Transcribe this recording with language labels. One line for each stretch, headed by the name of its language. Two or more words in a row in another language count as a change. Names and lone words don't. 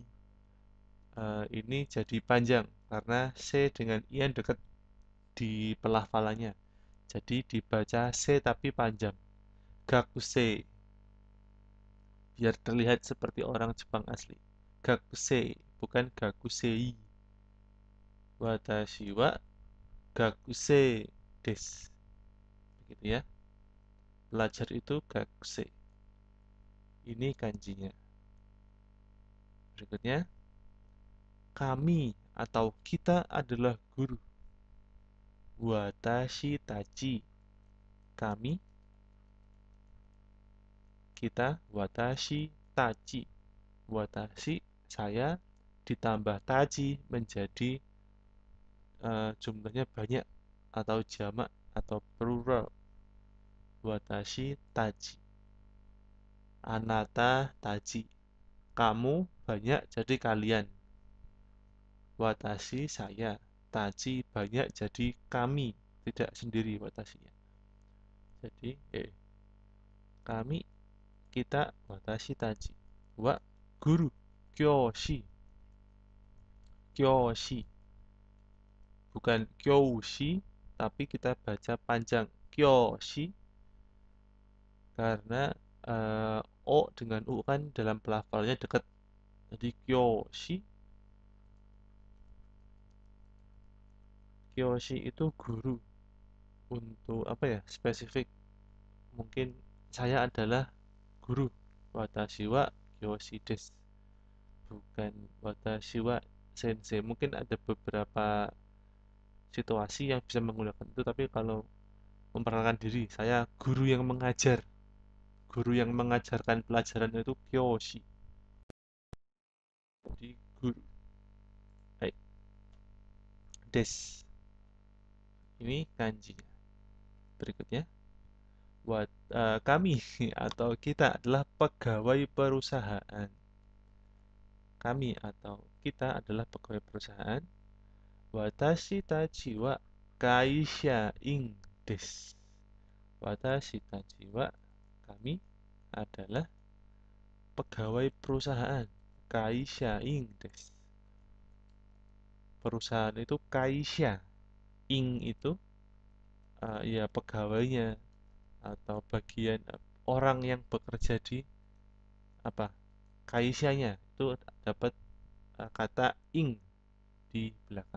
Indonesian: Ini jadi panjang karena se dengan ian dekat di pelafalannya. Jadi dibaca se tapi panjang. Gakusei. Biar terlihat seperti orang Jepang asli. Gakusei, bukan gakusei.
Japanese: 私は学生です.
Indonesian: Begitu ya. Pelajar itu gakusei. Ini kanjinya. Berikutnya, kami atau kita adalah guru.
Japanese: 私たち.
Indonesian: Kami, kita,
Japanese: 私たち.
Indonesian: Watashi, saya, ditambah tachi menjadi jumlahnya banyak atau jamak atau plural.
Japanese: 私たち。あなたたち.
Indonesian: Kamu banyak jadi kalian. Watashi saya. Tachi banyak jadi kami. Tidak sendiri watashinya. Jadi kami, kita,
Japanese: 私たち. は guru。教師。教師.
Indonesian: Bukan kyoshi, tapi kita baca panjang kyoshi karena o dengan u kan dalam pelafalannya dekat. Jadi kyoshi. Kyoshi itu guru. Untuk apa ya? Spesifik. Mungkin saya adalah guru.
Japanese: 私は教師です。Bukan 私は先生.
Indonesian: Mungkin ada beberapa situasi yang bisa menggunakan itu, tapi kalau memperkenalkan diri, saya guru yang mengajar. Guru yang mengajarkan pelajaran itu kyoshi. Jadi guru. Baik. Des. Ini kanjinya. Berikutnya, kami atau kita adalah pegawai perusahaan. Kami atau kita adalah pegawai perusahaan.
Japanese: 私たちは会社員です. 私たちは,
Indonesian: kami adalah pegawai perusahaan.
Japanese: 会社員です.
Indonesian: Perusahaan itu kaisha. Ing itu ya pegawainya atau bagian orang yang bekerja di apa kaishanya itu dapat kata ing di belakang.